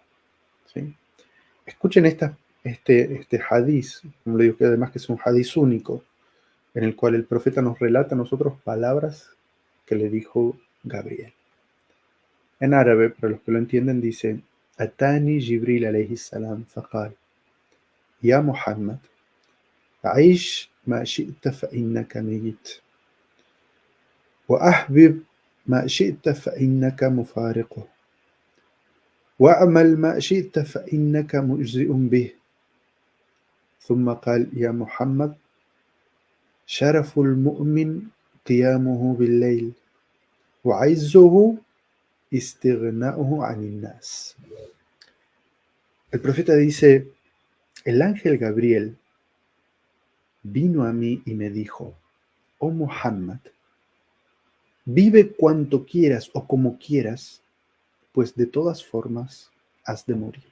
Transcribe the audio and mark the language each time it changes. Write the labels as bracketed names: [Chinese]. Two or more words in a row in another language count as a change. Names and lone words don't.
[Spanish] ¿Sí? Escuchen este hadiz, como le digo, que además que es un hadiz único, en el cual el profeta nos relata a nosotros palabras que le dijo Gabriel. En árabe, para los que lo entienden, dice: [Arabic] أتاني جبريل عليه السلام فقال يا محمد, عيش ما شئت فإنك ميت وأحبب ما شئت فإنك مفارقه واعمل ما شئت فإنك مجزئ به. ثم قال: يا محمد، شرف المؤمن قيامه بالليل وعزه استغناؤه عن الناس. [Spanish] El profeta dice: el ángel Gabriel vino a mí y me dijo: oh Muhammad, vive cuanto quieras o como quieras, pues de todas formas has de morir.